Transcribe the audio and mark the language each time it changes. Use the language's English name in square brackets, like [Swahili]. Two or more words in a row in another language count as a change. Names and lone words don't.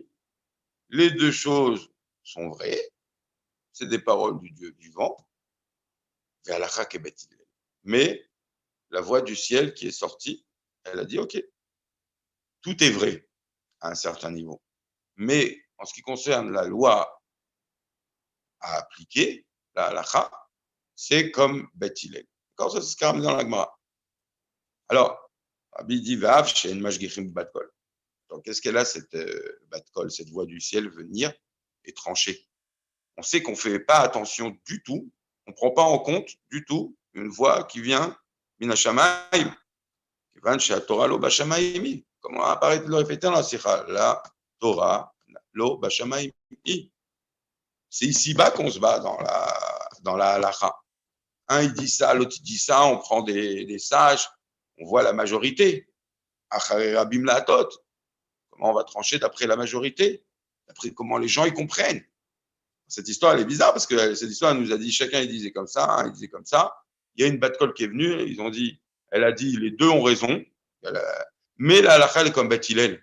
[French] Les deux choses sont vraies, c'est des paroles du Dieu vivant, mais la voix du ciel qui est sortie, elle a dit, OK, tout est vrai à un certain niveau. Mais en ce qui concerne la loi à appliquer, la halakha, c'est comme Beth Hillel. D'accord, ça c'est ce qu'a ramené dans la Gemara. Alors, Rabbi dit, [Hebrew] ואף, שאין משגיחים בת קול. [French] Donc, qu'est-ce qu'elle a, cette [Hebrew] בת קול, [French] cette voix du ciel venir et trancher? On sait qu'on ne fait pas attention du tout, on ne prend pas en compte du tout une voix qui vient [Hebrew] מן השמים, כיון שהתורה לא בשמים. [French] Comment apparaît de le répéter dans la sikha? [Hebrew] La תורה לא בשמים. [French] C'est ici-bas qu'on se bat dans la halakha. Un, il dit ça, l'autre, il dit ça, on prend des sages, on voit la majorité. [Hebrew] אחרי רבים להטות. [French] Comment on va trancher d'après la majorité? D'après comment les gens y comprennent. Cette histoire, elle est bizarre parce que cette histoire, elle nous a dit, chacun, il disait comme ça, il disait comme ça. Il y a une bat-kol qui est venue, ils ont dit, elle a dit, les deux ont raison, mais la halakha, elle est comme Beth Hillel.